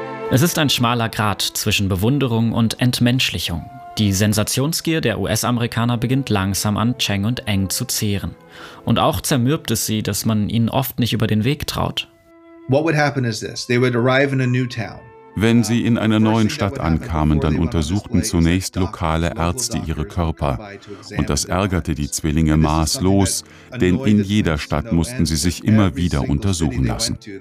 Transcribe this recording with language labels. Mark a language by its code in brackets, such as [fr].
[de] Es ist ein schmaler Grat zwischen Bewunderung und Entmenschlichung. Die Sensationsgier der US-Amerikaner beginnt langsam an Cheng und Eng zu zehren. Und auch zermürbt es sie, dass man ihnen oft nicht über den Weg traut. [en] What would happen is this: they would arrive in a new town. [de] Wenn sie in einer neuen Stadt ankamen, dann untersuchten zunächst lokale Ärzte ihre Körper. Und das ärgerte die Zwillinge maßlos, denn in jeder Stadt mussten sie sich immer wieder untersuchen lassen.